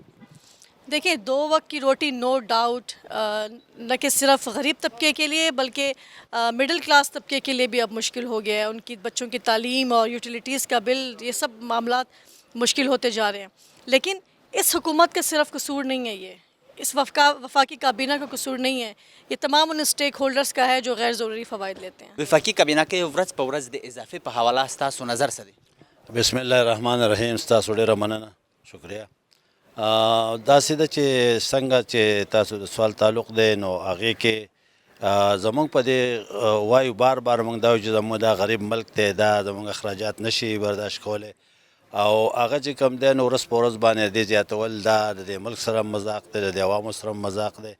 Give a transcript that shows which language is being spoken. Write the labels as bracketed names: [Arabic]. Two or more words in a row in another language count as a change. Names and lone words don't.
[Urdu] دیکھیں، 2 وقت کی روٹی [English] no doubt [Urdu] نہ کہ صرف غریب طبقے کے لیے بلکہ [English] middle class [Urdu] طبقے کے لیے بھی اب مشکل ہو گیا ہے. ان کی بچوں کی تعلیم اور یوٹیلیٹیز کا بل، یہ سب معاملات مشکل ہوتے جا رہے ہیں. لیکن اس حکومت کا صرف قصور نہیں ہے، یہ اس وفاقی کابینہ کا قصور نہیں ہے، یہ تمام ان اسٹیک ہولڈرز کا ہے جو غیر ضروری فوائد لیتے ہیں. وفاقی کابینہ کے [Pashto] ورځ په ورځ د اضافے په حواله ستاسو نظر څه دی؟ [Arabic] بسم الله الرحمن الرحیم. [Pashto] ستاسو ډېره مننه، شکریہ. داسې ده چې څنګه چې تاسو د سوال تعلق دی نو هغې کې زموږ په دې وایو بار موږ دا وایو چې زموږ دا غریب ملک دی، دا زموږ اخراجات نشي برداشت کولی، او هغه چې کوم دی نو ورځ په ورځ باندې دې زیاتول دا د دې ملک سره مذاق دی، د دې عوامو سره مذاق دی.